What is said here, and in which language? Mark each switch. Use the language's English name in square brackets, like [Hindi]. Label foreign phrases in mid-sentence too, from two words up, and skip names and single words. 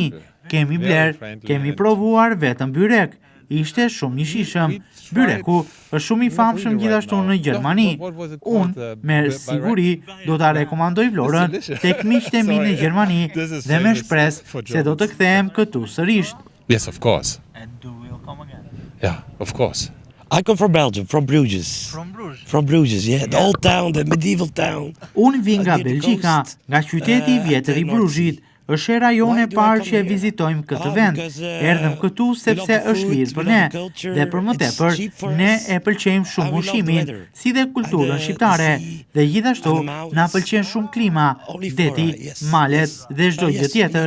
[Albanian] Kemi bler, kemi provuar vetëm byrek. Ishte shumë njëshishëm. Byreku është shumë i famshëm gjithashtu në Gjermani. Unë, me siguri, do ta rekomandoj Vlorën tek miqtë e mi në Gjermani dhe me shpresë se do të kthehem këtu sërish. [English] Yes, of course. And do we'll come again? Yeah, of course. I come from Belgium, from Bruges. From Bruges? From Bruges, yeah. The old town, the medieval town. [Albanian] Unë vi nga Belgjika, nga qyteti i vjetër i Bruzhit. Është hera jone e parë që e vizitojmë këtë vend. Erdhëm këtu sepse është lirë për ne, dhe për më tepër, ne e pëlqejmë shumë ushqimin, si dhe kulturën shqiptare, dhe gjithashtu na pëlqen shumë klima, deti, malet dhe çdo gjë tjetër.